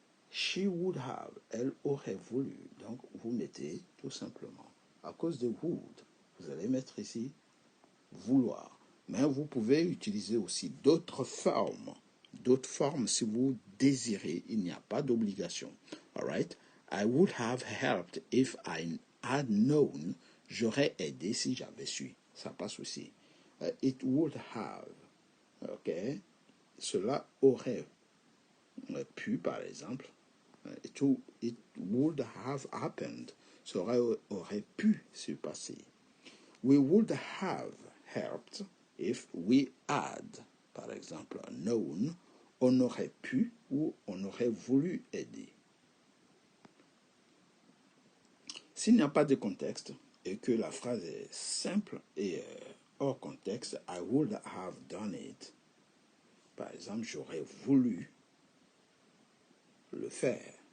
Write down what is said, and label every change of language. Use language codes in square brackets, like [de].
[en] She would have. [fr] Elle aurait voulu. Donc, vous mettez tout simplement. À cause de would, vous allez mettre ici vouloir. Mais vous pouvez utiliser aussi d'autres formes. D'autres formes si vous désirez. Il n'y a pas d'obligation. [en] All right? I would have helped if I had known. [fr] J'aurais aidé si j'avais su. Ça passe aussi. [en] It would have. OK? [fr] Cela aurait pu, par exemple. [en] It would have happened. [fr] Cela aurait pu se passer. [en] We would have helped if we had, [fr] par exemple, [en] known. [fr] On aurait pu ou on aurait voulu aider. S'il n'y a pas de contexte et que la phrase est simple et hors contexte, [en] I would have done it. [fr] Par exemple, j'aurais voulu le faire.